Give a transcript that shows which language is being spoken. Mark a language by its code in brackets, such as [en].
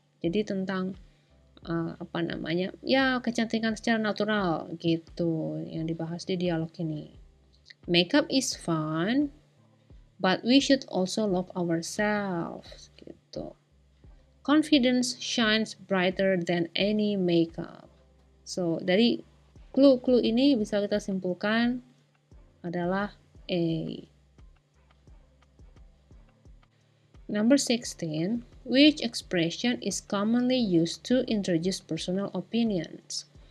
[id] Jadi tentang apa namanya? Ya, kecantikan secara natural gitu yang dibahas di dialog ini. [en] Makeup is fun, but we should also love ourselves [id] gitu. [en] Confidence shines brighter than any makeup. [id] So, dari clue-clue ini bisa kita simpulkan adalah A. [en] Number 16, which expression is commonly used to introduce personal opinions?